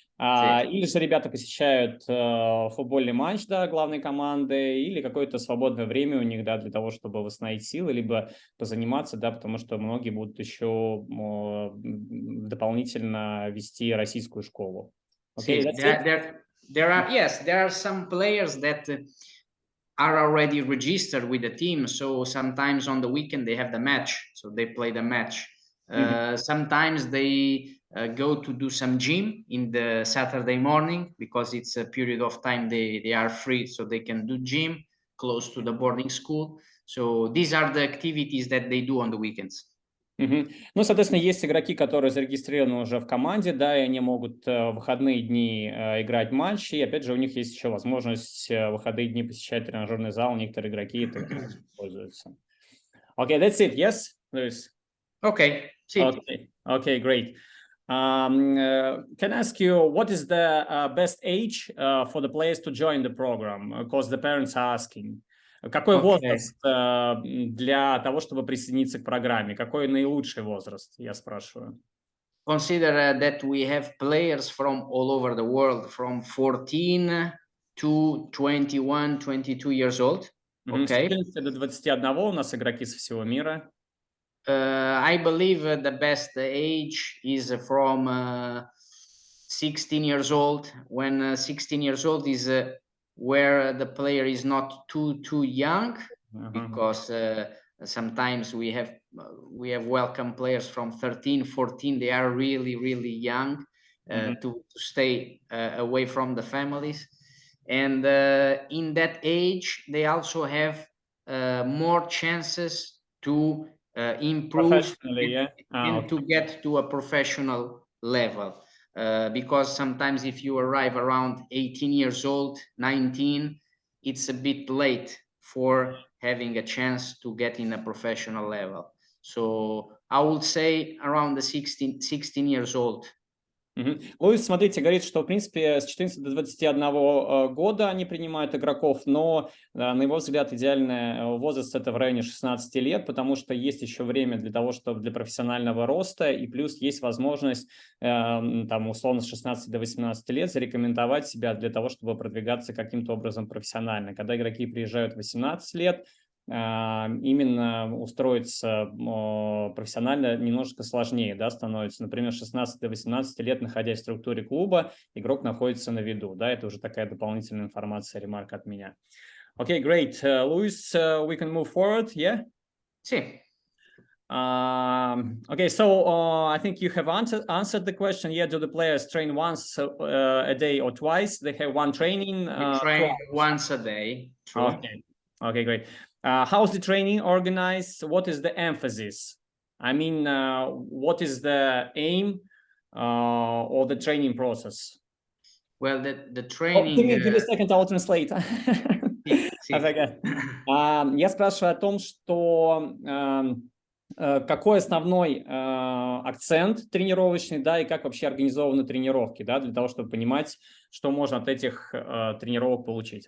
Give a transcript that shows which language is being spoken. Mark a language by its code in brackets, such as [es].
[ru] Или же ребята посещают футбольный матч, да, главной команды, или какое-то свободное время у них, да, для того, чтобы восстановить силы, либо позаниматься, да, потому что многие будут еще дополнительно вести российскую школу. [en] Okay, that's it? There are some players that are already registered with the team, so sometimes on the weekend they have the match, so they play the match. Sometimes they go to do some gym in the Saturday morning because it's a period of time they are free, so they can do gym close to the boarding school. So these are the activities that they do on the weekends. [ru] Ну, соответственно, есть игроки, которые зарегистрированы уже в команде, да, и они могут в выходные дни играть матчи, и опять же у них есть еще возможность в выходные дни посещать тренажерный зал, некоторые игроки это пользуются. [en] Okay, that's it, yes, Luis? Okay, okay, great. Can I ask you, what is the best age for the players to join the program? Because the parents are asking. [ru] Какой возраст для того, чтобы присоединиться к программе? Какой наилучший возраст, я спрашиваю? [en] Consider that we have players from all over the world, from 14 to 21, 22 years old. Okay. [ru] С 14 до 21 у нас игроки со всего мира. [en] I believe the best age is from 16 years old. When 16 years old is where the player is not too young, because sometimes we have welcome players from 13, 14. They are really young to stay away from the families, and in that age they also have more chances to improve and to get to a professional level. Because sometimes if you arrive around 18 years old, 19, it's a bit late for having a chance to get in a professional level. So I would say around the 16 years old. [ru] Луис, смотрите, говорит, что, в принципе, с 14 до 21 года они принимают игроков, но, на его взгляд, идеальный возраст – это в районе 16 лет, потому что есть еще время для того, чтобы для профессионального роста, и плюс есть возможность, там, условно, с 16 до 18 лет зарекомендовать себя для того, чтобы продвигаться каким-то образом профессионально. Когда игроки приезжают в 18 лет, именно устроиться профессионально немножко сложнее, да, становится. Например, 16 до 18 лет, находясь в структуре клуба, игрок находится на виду, да, это уже такая дополнительная информация, ремарка от меня. [en] Okay, great. Luis, we can move forward, yeah? [es] Sí. [en] Okay, so I think you have answered the question. Yeah, do the players train once a day or twice? They have one training? We train once a day. True. Okay, great. How's the training organized? What is the emphasis? I mean, what is the aim or the training process? Well, the training... Give me a second, I'll translate. [ru] Я спрашиваю о том, что какой основной акцент тренировочный, да, и как вообще организованы тренировки, да, для того, чтобы понимать, что можно от этих тренировок получить.